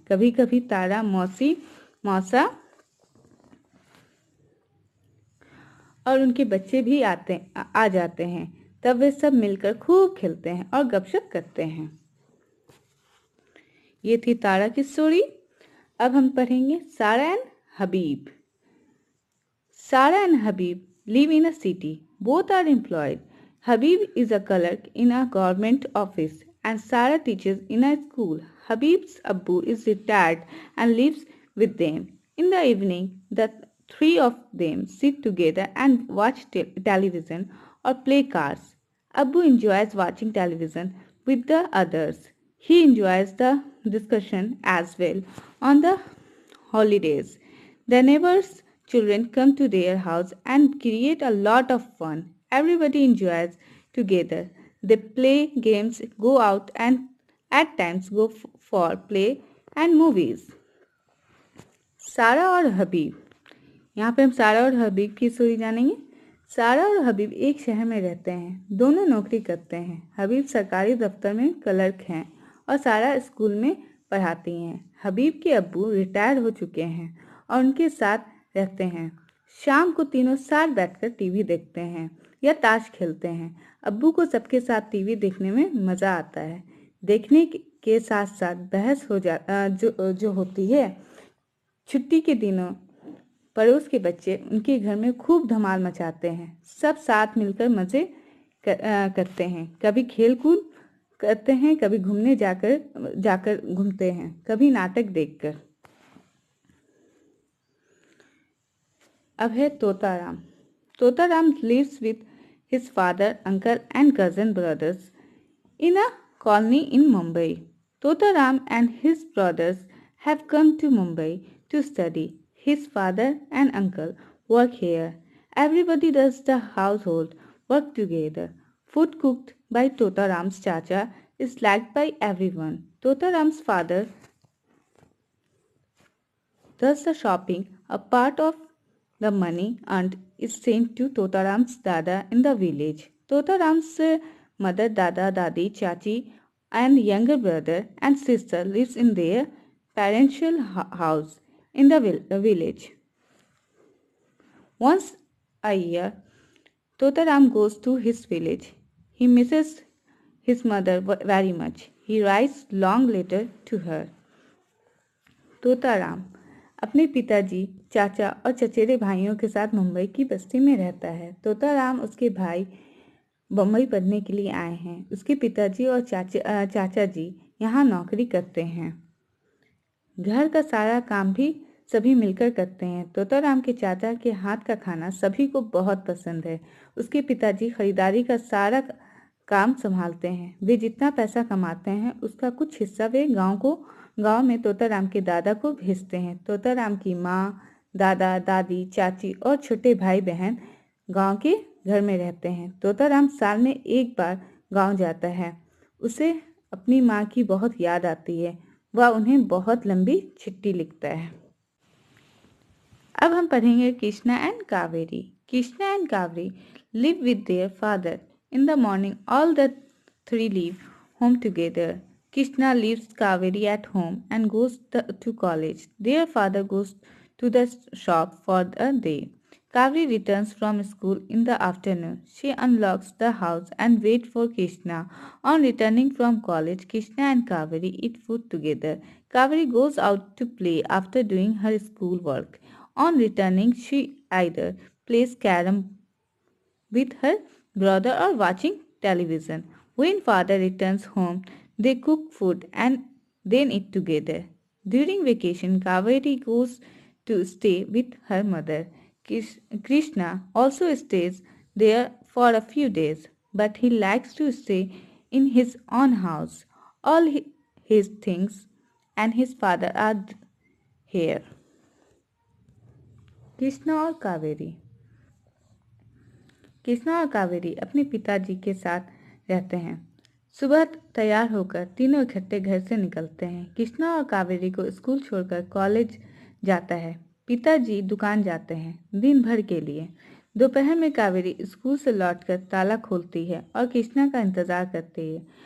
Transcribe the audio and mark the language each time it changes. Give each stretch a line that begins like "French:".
Hindi: कभी कभी तारा मौसी, मौसा और उनके बच्चे भी आ जाते हैं। तब वे सब मिलकर खूब खेलते हैं और गपशप करते हैं। ये थी तारा की स्टोरी। अब हम पढ़ेंगे सारा एंड हबीब।
English: Sarah and Habib live in a city. Both are employed. Habib is a clerk in a government office and Sarah teaches in a school. Habib's Abbu is retired and lives with them. In the evening, the three of them sit together and watch television or play cards. Abbu enjoys watching television with the others. He enjoys the discussion as well on the holidays. The neighbors' children come to their house and create a lot of fun. Everybody enjoys together. They play games, go out, and at times go for play and movies.
Hindi: सारा और हबीब। यहाँ पे हम सारा और हबीब की story जानेंगे। सारा और हबीब एक शहर में रहते हैं। दोनों नौकरी करते हैं। हबीब सरकारी दफ्तर में क्लर्क हैं और सारा स्कूल में पढ़ाती हैं। हबीब के अब्बू रिटायर हो चुके हैं और उनके साथ रहते हैं। शाम को तीनों साथ बैठकर टीवी देखते हैं या ताश खेलते हैं। अब्बू को सबके साथ टीवी देखने में मज़ा आता है। देखने के साथ साथ बहस जो होती है। छुट्टी के दिनों पड़ोस के बच्चे उनके घर में खूब धमाल मचाते हैं। सब साथ मिलकर मज़े करते हैं। कभी खेल कूद करते हैं, कभी घूमने जाकर घूमते हैं, कभी नाटक देखकर। अब है Totaram.
English: Totaram lives with his father, uncle and cousin brothers in a colony in Mumbai. Totaram and his brothers have come to Mumbai to study. His father and uncle work here. Everybody does the household work together. Food cooked by Totaram's chacha is liked by everyone. Totaram's father does the shopping. A part of the money earned is sent to Totaram's dada in the village. Totaram's mother, dada, dadi, chachi and younger brother and sister lives in their parental house in the village. Once a year, Totaram goes to his village. He misses his mother very much. He writes long letter to her.
Hindi: Totaram अपने पिताजी, चाचा और चचेरे भाइयों के साथ मुंबई की बस्ती में रहता है। तोताराम उसके भाई बम्बई पढ़ने के लिए आए हैं। उसके पिताजी और चाचा जी यहाँ नौकरी करते हैं। घर का सारा काम भी सभी मिलकर करते हैं। तोताराम के चाचा के हाथ का खाना सभी को बहुत पसंद है। उसके पिताजी खरीदारी का सारा काम संभालते हैं। वे जितना पैसा कमाते हैं उसका कुछ हिस्सा वे गांव में तोताराम के दादा को भेजते हैं। तोताराम की माँ, दादा, दादी, चाची और छोटे भाई बहन गांव के घर में रहते हैं। तोताराम साल में एक बार गांव जाता है। उसे अपनी माँ की बहुत याद आती है। वह उन्हें बहुत लंबी चिट्ठी लिखता है। अब हम पढ़ेंगे Krishna and Kaveri.
English: Krishna and Kaveri live with their father. In the morning, all the three leave home together. Krishna leaves Kaveri at home and goes to college. Their father goes to the shop for the day. Kaveri returns from school in the afternoon. She unlocks the house and waits for Krishna. On returning from college, Krishna and Kaveri eat food together. Kaveri goes out to play after doing her school work. On returning, she either plays carom with her brother or watching television. When father returns home, they cook food and then eat together. During vacation, Kaveri goes to stay with her mother. Krishna also stays there for a few days, but he likes to stay in his own house. All his things and his father are here.
Hindi: Krishna और कावेरी। कृष्णा और कावेरी अपने पिताजी के साथ रहते हैं। सुबह तैयार होकर तीनों इकट्ठे घर से निकलते हैं। कृष्णा और कावेरी को स्कूल छोड़कर कॉलेज जाता है। पिताजी दुकान जाते हैं दिन भर के लिए। दोपहर में कावेरी स्कूल से लौटकर ताला खोलती है और कृष्णा का इंतजार करती है।